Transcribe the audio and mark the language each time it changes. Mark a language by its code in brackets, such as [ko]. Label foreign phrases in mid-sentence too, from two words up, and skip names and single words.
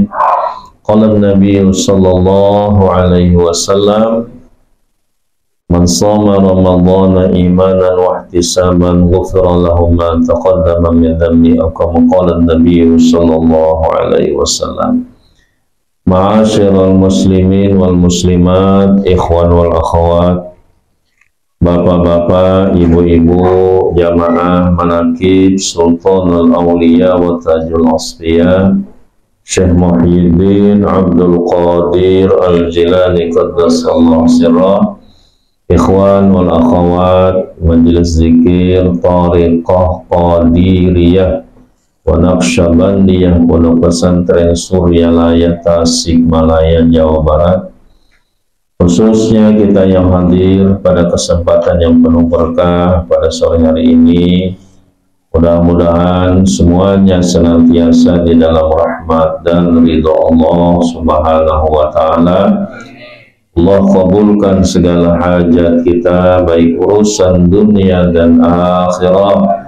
[ar] قال النبي صلى الله عليه وسلم من صام رمضان إيمانا واحتسابا غفر له ما تقدم من ذنبي أو كما قال النبي صلى الله عليه وسلم. معاشر المسلمين والمسلمات إخوان والأخوات, [id] bapak-bapak, ibu-ibu, jamaah manaqib Sultanul Auliya wa Tajul Asfiya Syekh Muhyiddin Abdul Qadir Al-Jilani [ar] قدس الله سره, إخوان والأخوات, [id] majelis zikir Tariqah Qadiriyah wa Naqsyabandiyah Pondok Pesantren Suryalaya Tasikmalaya Jawa Barat, khususnya kita yang hadir pada kesempatan yang penuh berkah pada sore hari ini. Mudah-mudahan semuanya senantiasa di dalam rahmat dan ridha Allah [ar] سبحانه وتعالى. [id] Allah kabulkan segala hajat kita, baik urusan dunia dan akhirat.